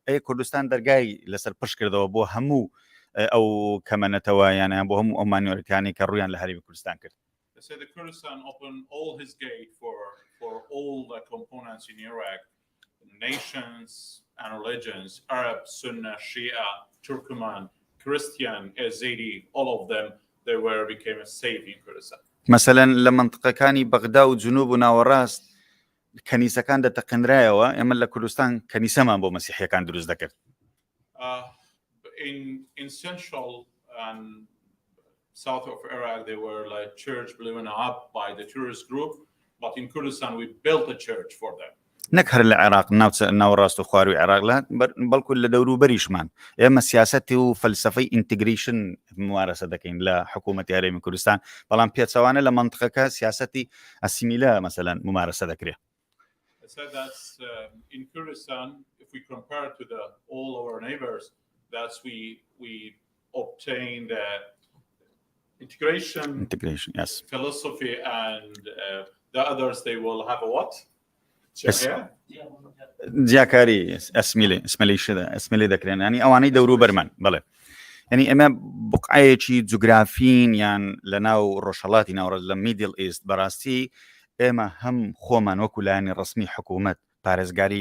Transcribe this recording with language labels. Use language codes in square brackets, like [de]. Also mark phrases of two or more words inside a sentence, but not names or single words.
[ckb] کوردستان دەرگای لەسەر پشت کردەوە بۆ هەموو ئەو کەمەنەتەوە یانە بۆ هەموو ئەو مانیۆرەکانی کە ڕویان لە هەرێمی کوردستان کرد. [en] They say the Kurdistan opened all his gate for all the components in Iraq, nations and religions, Arab, Sunni, Shia, Turkmen, Christian, Yazidi, all of them, they became safe in Kurdistan. [ckb] مثلا لە منطقەکانی بەغدا و جنوب و ناوەڕاست کەنیسەکان دەتەقنرایەوە ئێمە لە کوردستان کەنیسەمان بۆ مەسیحیەکان دروست دەکرد. [en] In central and south of Iraq, they were like church blown up by the terrorist group, but in Kurdistan we built a church for them. [ckb] نەک هەر لە عێراق ناوەڕاست و خواروی عێراق بەڵکو لە دەوروبەریشمان ئێمە سیاسەتی و فەلسفەی ئینتگریشن ممارەسە دەکەین لە حکوومەتی هەرێمی کوردستان بەڵام پێچەوانە لە منطقەکە سیاسەتی ئەسیمیلە مەسەلەن ممارەسە دەکرێت. [en] I said that's in Kurdistan, if we compare to all our neighbors, that's we obtain the integration, yes, philosophy, and the others they will have a what? [ckb] جیاکاری ئەسمیلی دەکرێن ینی ئەوانەی دەوروبەرمان بڵێ ینی ئەمە بقعەیەکی جوگرافین یان لە ناو ڕۆژهەڵاتی ناوڕە لە [en] Middle East [ckb] بەڕاستی ئێمە هەم خۆمان وەکو لایەنی ڕسمی حکوومەت پارێزگاری